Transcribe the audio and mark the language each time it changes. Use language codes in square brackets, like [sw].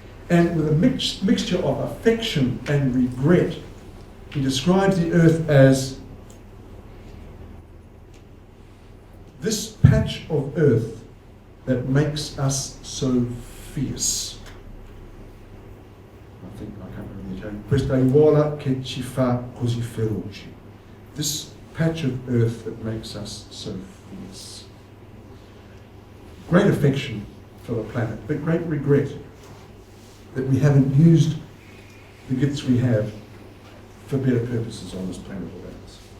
[en] And with a mixture of affection and regret, he describes the Earth as this patch of earth that makes us so fierce. I can't remember the Italian. [it] Questa aiuola che ci fa così feroci. [en] This patch of earth that makes us so fierce. Great affection for the planet, but great regret that we haven't used the gifts we have for better purposes on this planet of ours.